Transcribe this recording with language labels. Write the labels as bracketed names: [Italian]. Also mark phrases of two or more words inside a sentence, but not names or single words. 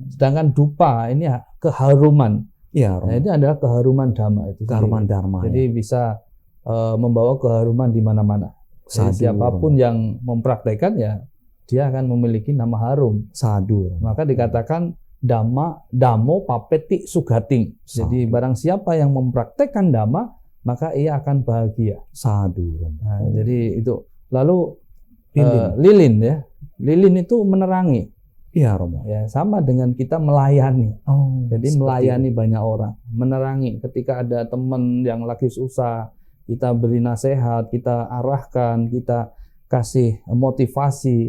[Indonesian] Sedangkan dupa ini keharuman. Iya, Nah, Romo. itu adalah keharuman dhamma itu. Keharuman sendiri. dharma. Jadi bisa membawa keharuman di mana-mana. Jadi Sadu, siapapun yang mempraktekkan ya dia akan memiliki nama harum. Sadu. Maka dikatakan [Pali] dhammo papeti sugating. [Indonesian] Jadi Sadu. barang siapa yang mempraktekkan dhamma maka ia akan bahagia. Sadu, Romo. Nah, jadi itu. Lalu Lilin. lilin ya. Lilin itu menerangi. Iya, Romo. Ya, sama dengan kita melayani. Oh, Jadi seperti melayani itu. banyak orang, menerangi. Ketika ada teman yang lagi susah, kita beri nasihat, kita arahkan, kita kasih motivasi.